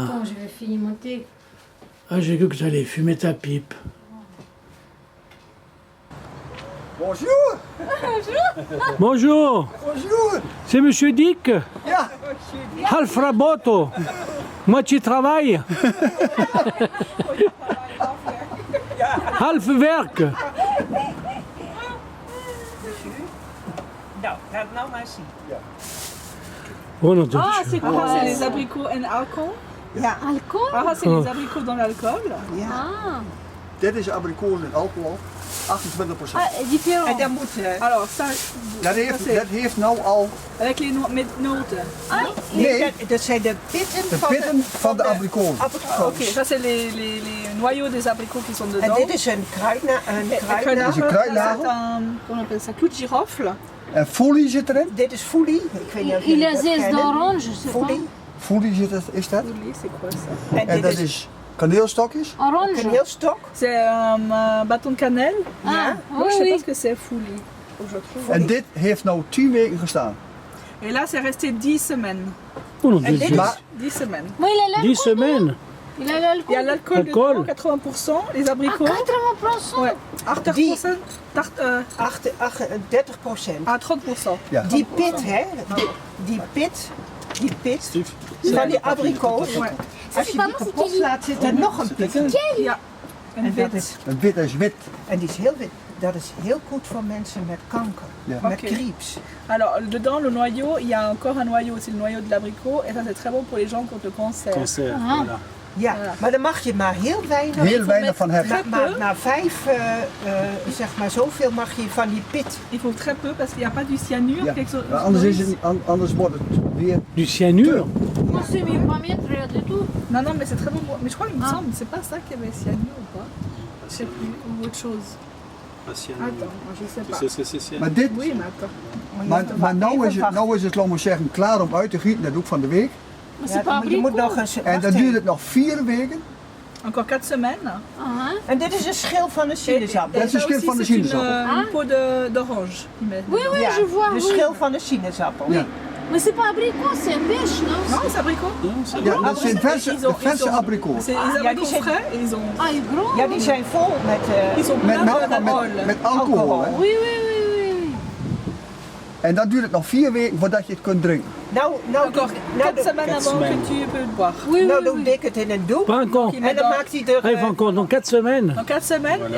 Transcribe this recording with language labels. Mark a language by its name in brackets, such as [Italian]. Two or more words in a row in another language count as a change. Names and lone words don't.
[French] quand je vais finir mon thé. ah, j'ai cru que tu allais fumer ta pipe. Bonjour. Bonjour, Bonjour. c'est Monsieur Dick. [Dutch] Ja. Half Raboto. [French] Moitié travail. [Dutch] Half werk. [French] Oh non, Ah, c'est quoi? C'est les abricots en alcool? Alcool? Ah, c'est les abricots dans l'alcool? Ah, [Dutch] Dit is abrikozen en alcohol. 28%. [French] ah différent. [Dutch] En dat moet, [French] alors ça, [Dutch] Dat heeft nou al [French] avec les [Dutch] met noten. nee, Dat zijn de pitten de pitten van de abrikozen. [French] Ok, ça c'est les noyaux des abricots qui sont [Dutch] En [French] dedans. [Dutch] dit is een kruidnagel. Dat is een kruidnagel. [French] Comment on appelle ça? Clou de girofle. [Dutch] En folie zit erin. Dit is folie. Ik weet niet of [French] Il [Dutch] jullie [French] a [Dutch] dat zes kennen. [French] d'orange, je sais pas. [Dutch] Folie. Folie zit er, is dat. [French] Ouli, c'est quoi ça? [Dutch] En dat is kaneelstokjes. [French] Orange. [Dutch] Kaneelstok. [French] C'est un bâton de cannelle. Ah, Donc je sais oui, pas oui. ce que c'est fouli. Faut que je trouve. [Dutch] En dit heeft nou 10 weken gestaan. [French] Et là c'est resté 10 semaines. Oh non, [Dutch] En dit is... Maar [French] 10 semaines. Mais il a l'alcool. 10 semaines. Il a Il y a l'alcool. l'alcool Alcool. dedans, 80%, les Ah, abricots. 80%. Ouais. 80%, tarte, 38%. à 30%. [Dutch] ja. Die pit, hè? Die pit van die abrikoos. [French] Ouais. [Dutch] Als je die kapot laat, zit er nog een pit in. Ja. En dat is, En wit is wit. en die is heel wit. Dat is heel goed voor mensen met kanker, Ja. met Oké. krebs. [French] Alors, dedans, le noyau, il y a encore un noyau, c'est le noyau de l'abricot. Et ça, c'est très bon pour les gens qui ont le cancer. Cancer, Ah. voilà. [Dutch] Ja, maar dan mag je maar heel weinig. Heel weinig van hebben. Na 5, zeg maar zoveel mag je van die pit. [French] Il faut très peu parce qu'il n'y a pas du cyanure. [Dutch] Ja. [French] quelque chose- [Dutch] Maar anders, is het, anders wordt het weer. [French] Du cyanure. Moi, c'est mieux pas mettre rien du tout. Non, non, mais c'est très bon. Mais je crois qu'il me Ah. semble, c'est pas ça qu'il y avait cyanure ou pas? Je sais plus, ou autre chose. Ah, cyanure. Attends, moi, je sais Tu pas. sais ce que c'est cyanure? [Dutch] Maar dit, [French] Oui, mais attends. [Dutch] maar nou is het, laten we zeggen, klaar om uit te gieten. Dat doe ik van de week. [French] Mais [Dutch] Ja, [French] c'est pas [Dutch] je moet [French] abricot. [Dutch] nog eens. En wacht dan even. duurt het nog 4 weken. [French] Encore 4 semaines. Ah, [Dutch] En dit is een schil van een sinaasappel. Dat is een [French] ça [Dutch] schil [French] aussi, [Dutch] van de [French] c'est une, [Dutch] sinaasappel. [French] une peau d'orange. qu'ils mettent. oui, oui, [Dutch] Ja, [French] je vois. [Dutch] de [French] Oui. [Dutch] schil van een sinaasappel. Ja. [French] Mais c'est pas abricot, c'est pêche, non? Non, c'est abricot. Non, c'est [Dutch] Ja, dat zijn verse, [French] Ils ont- [Dutch] de verse [French] ils ont- [Dutch] abrikozen. [French] C'est les [Dutch] ja, die [French] abricots [Dutch] zijn- [French] frais et ils ont. Ah, il est gros. [Dutch] Ja, die zijn vol met... [French] Ils sont [Dutch] Met, [French] pleins [Dutch] met, [French] d'alcool. [Dutch] met alcohol. Hè. [French] Oui, oui, oui, oui, oui. [Dutch] En dan duurt het nog 4 weken voordat je het kunt drinken. Nou [French] Encore 4 [Dutch] doe- [French] semaines avant que tu peux le boire. Oui, [Dutch] nou [French] oui, [Dutch] doe [French] oui. [Dutch] Dick het in een doek. [French] Pas encore. Qui [Dutch] En met dan [French] dans- [Dutch] maakt hij er... [French] Ah, il faut encore dans 4 semaines. Dans 4 semaines, Voilà.